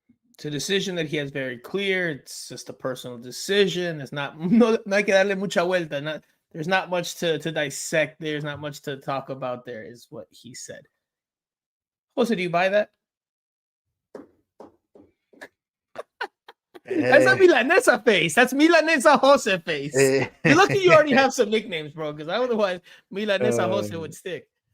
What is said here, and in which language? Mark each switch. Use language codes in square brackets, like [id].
[en] It's a decision that he has very clear. It's just a personal decision. [es] It's no hay que darle mucha vuelta. [en] There's not much to dissect. There's not much to talk about there, is what he said. Jose, do you buy that? That's a Milanesa face. That's Milanesa Jose face. You're lucky you already have some nicknames, bro, because otherwise Milanesa Jose would stick.